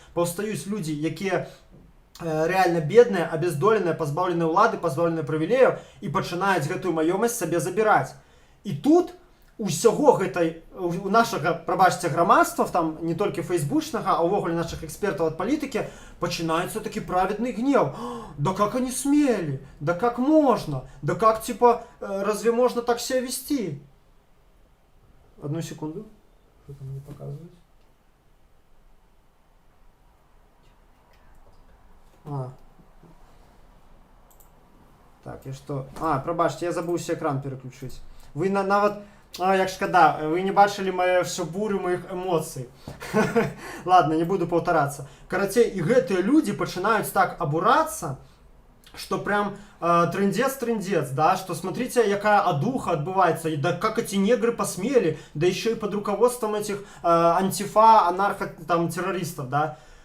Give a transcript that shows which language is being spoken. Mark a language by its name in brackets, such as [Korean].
[Belarusian] Паўстаюць людзі, якія реально бедныя, абездоленыя, пазбаўленыя ўлады, пазбаўленыя прывілеяў і пачынаюць гэтую маёмасць сабе забіраць. І тут усяго гэтай, у нашага, прабачце, грамадства, там не толькі фейсбучнага, а ўвогуле нашых экспертаў ад палітыкі, пачынаецца такі праведны гнев. [Russian] Да как они смели? Да как можно? Да как, типа, разве можно так себя вести? Одну секунду. Что там мне показывает? [Belarusian] Так, і што? Прабачце, я забыўся экран пераключыць. Вы нават, як шкада, вы не бачылі всю бурю маіх эмоцый. [Russian] Ладно, не буду паўтарацца. [Belarusian] Карацей, і гэтыя людзі пачынаюць так абурацца, [Russian] что прям трындец, да, что смотрите, якая адуха отбывается, да как эти негры посмели, да еще и под руководством этих антифа, анархо, там, террористов, да.